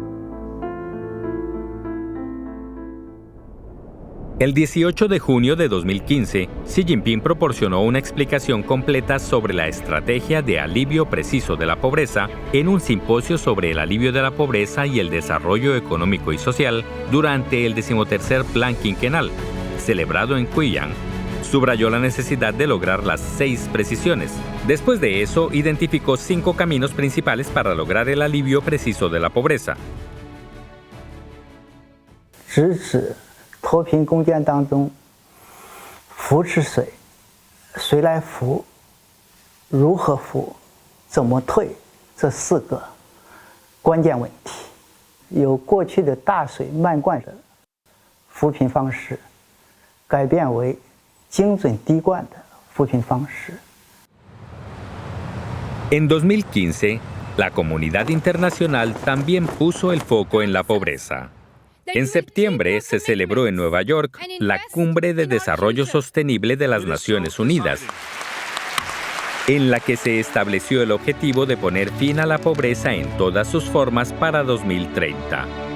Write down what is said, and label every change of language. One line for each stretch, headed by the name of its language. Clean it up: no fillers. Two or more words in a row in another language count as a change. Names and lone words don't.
Spanish: El 18 de junio de 2015, Xi Jinping proporcionó una explicación completa sobre la estrategia de alivio preciso de la pobreza en un simposio sobre el alivio de la pobreza y el desarrollo económico y social durante el 13º Plan Quinquenal, celebrado en Guiyang. Subrayó la necesidad de lograr las 6 precisiones. Después de eso, identificó 5 caminos principales para lograr el alivio preciso de la pobreza.
Chinese: 直指脱贫攻坚当中扶持谁，谁来扶，如何扶，怎么退，这4个关键问题，由过去的大水漫灌的扶贫方式，改变为 精准滴灌的扶贫方式。
Spanish: En 2015, la comunidad internacional también puso el foco en la pobreza. En septiembre se celebró en Nueva York la Cumbre de Desarrollo Sostenible de las Naciones Unidas, en la que se estableció el objetivo de poner fin a la pobreza en todas sus formas para 2030.